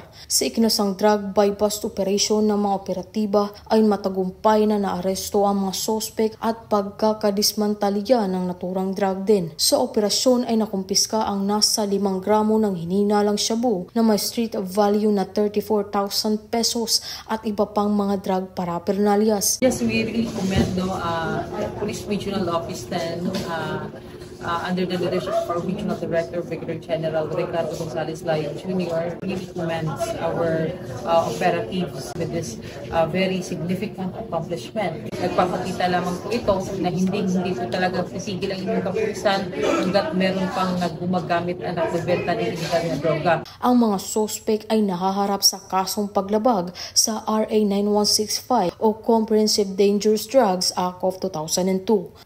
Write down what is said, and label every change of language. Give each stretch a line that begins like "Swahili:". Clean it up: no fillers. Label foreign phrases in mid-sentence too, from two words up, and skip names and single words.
Filipino: Sa ikinasang drug buy-bust operation ng mga operatiba ay matagumpay na naaresto ang mga sospek at pagkakadismantalya ng naturang drug den. Sa operasyon ay nakumpiska ang nasa 5 gramo ng hininalang shabu na may street value na 34,000 pesos at iba pang mga drug paraphernalias.
English: Yes, we really commend Police Regional Office 10 under the leadership of our Regional Director, Brigadier General Ricardo Gonzalez Layo Jr. really commends our operatives with this very significant accomplishment.
Filipino: Nagpapakita lamang po ito na hindi po talaga titigil ang inyong kapulisan hanggat meron pang gumagamit at nagbebenta ng illegal na droga. Ang mga sospek ay nahaharap sa kasong paglabag sa RA 9165 o Comprehensive Dangerous Drugs Act of 2002.